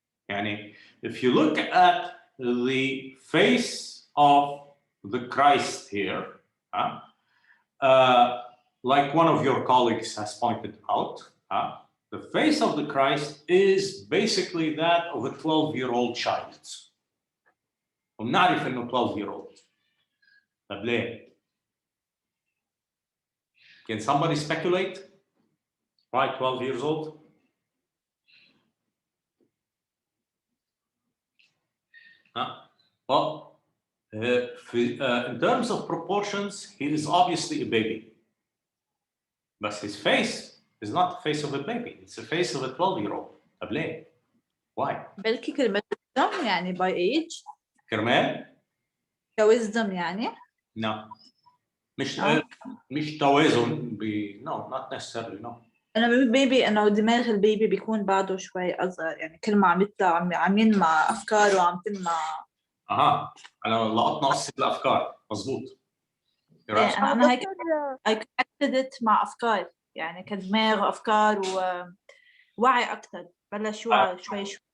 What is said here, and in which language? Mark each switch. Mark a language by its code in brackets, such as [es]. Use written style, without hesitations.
[en] Yani, if you look at the face of the Christ here, like one of your colleagues has pointed out, the face of the Christ is basically that of a 12-year-old child. [ar] وبنعرف انه 12-year-old. طب ليه؟ [en] Can somebody speculate? Why 12 years old? Well, in terms of proportions, he is obviously a baby. But his face is not the face of a baby. It's the face of a 12-year-old. [ar] طب ليه? [en] Why? [ar] بلكي كرمال wisdom يعني [en] by age. [ar] كرمال؟ كwisdom يعني. [en] No. [ar] مش توازن [en] no, not necessarily, no. [ar] أنا maybe إنه دماغ البيبي بيكون بعده شوي أصغر يعني كل ما عم يطلع عم ينمى أفكاره وعم تنمى. أنا لقطنا قصة الأفكار مظبوط. أنا هيك [en] I connected it [ar] مع أفكار يعني كدماغ وأفكار ووعي أكثر بلش يوعى شوي.